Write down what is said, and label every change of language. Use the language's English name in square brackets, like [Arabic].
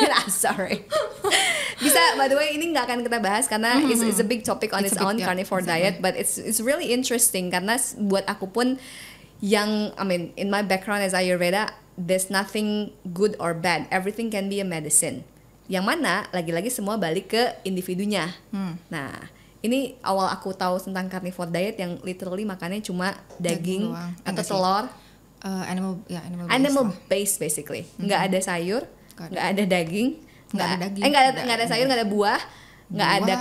[English] sorry. Bisa, by the way, [Indonesian] ini nggak akan kita bahas karena [English] it's a big topic on its own, carnivore diet, but it's really interesting [Indonesian] karena buat aku pun yang, [English] I mean, in my background as Ayurveda, there's nothing good or bad, everything can be a medicine. [Indonesian] Yang mana lagi-lagi semua balik ke individunya. Nah, ini awal aku tahu tentang carnivore diet yang literally makannya cuma daging atau telur. [English] Animal based basically. [Indonesian] Nggak ada sayur, nggak ada daging, nggak ada sayur, nggak ada buah, nggak ada